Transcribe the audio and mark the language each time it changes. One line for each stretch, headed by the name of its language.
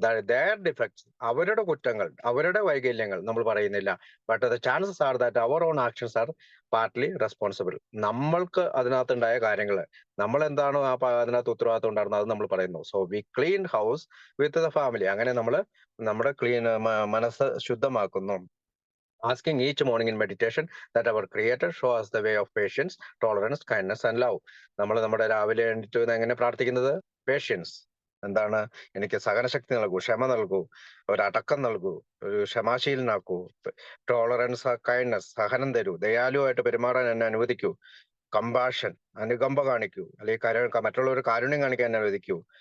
English: their defects,
Malayalam: അവരുടെ കുറ്റങ്ങൾ, അവരുടെ വൈകല്യങ്ങൾ നമ്മൾ പറയുന്നില്ല.
English: But the chances are that അവർ own actions are partly responsible.
Malayalam: നമ്മൾക്ക് അതിനകത്തുണ്ടായ കാര്യങ്ങൾ, നമ്മൾ എന്താണോ അതിനകത്ത് ഉത്തരവാദിത്വം ഉണ്ടായിരുന്നത് അത് നമ്മൾ പറയുന്നു.
English: so we clean house with the family,
Malayalam: അങ്ങനെ നമ്മൾ നമ്മുടെ മനസ്സ് ശുദ്ധമാക്കുന്നു.
English: Asking each morning in meditation that our Creator show us the way of patience, tolerance, kindness and love.
Malayalam: നമ്മൾ നമ്മുടെ രാവിലെ എണീറ്റ് എങ്ങനെ പ്രാർത്ഥിക്കുന്നത്? പേഷ്യൻസ്, എന്താണ്? എനിക്ക് സഹനശക്തി നൽകൂ, ക്ഷമ നൽകൂ, ഒരു അടക്കം നൽകൂ, ഒരു ക്ഷമാശീലനാക്കൂ. ടോളറൻസ്, കൈൻഡ്നസ്, സഹനം തരൂ, ദയാലുവായിട്ട് പെരുമാറാൻ എന്നെ അനുവദിക്കൂ. കമ്പാഷൻ, അനുകമ്പ കാണിക്കൂ, അല്ലെങ്കിൽ മറ്റുള്ളവർ കാരുണ്യം കാണിക്കാൻ അനുവദിക്കൂ.